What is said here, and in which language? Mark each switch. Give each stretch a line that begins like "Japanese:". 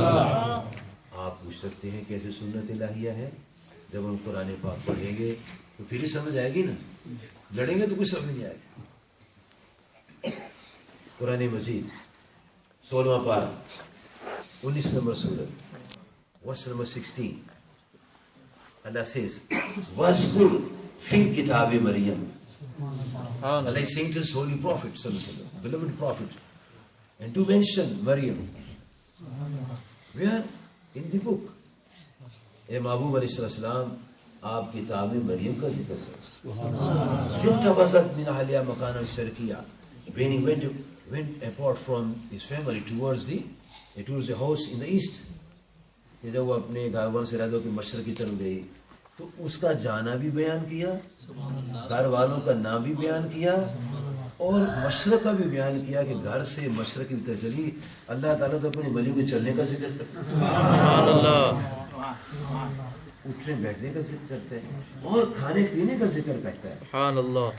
Urdu: آپ پوچھ سکتے ہیں کیسے سنت الہیہ ہے؟ جب ہم قرآن پاک پڑھیں گے تو پھر ہی سمجھ آئے گی نا. لڑیں گے تو کچھ سمجھ نہیں آئے گا. قرآن مجید 16واں پارہ 19 نمبر سورت
English: verse number 16. Allah says,
Arabic: وَاسْكُرْ فِي الْكِتَابِ مَرْيَمْ.
English: Allah is saying to his holy prophet, beloved prophet, and to mention Maryam. Where? In the book.
Urdu: اے محبوب علیہ السلام آپ کتاب میں مریم کا ذکر کرو.
Arabic: جنتبذت من اہلیہ مکان الشرقیہ.
English: When he went apart from his family towards the house in the east.
Urdu: جب وہ اپنے گھر والوں سے رہتے کہ مشرق کی طرف گئی تو اس کا جانا بھی بیان کیا, گھر والوں کا نام بھی بیان کیا, اور مشرق کا بھی بیان کیا کہ گھر سے مشرق کی طرف چلی. اللہ تعالیٰ تو اپنے ولی کے چلنے کا ذکر کرتا ہے, سبحان اللہ, اٹھنے بیٹھنے کا ذکر کرتا ہے, اور کھانے پینے کا ذکر کرتا ہے, سبحان اللہ.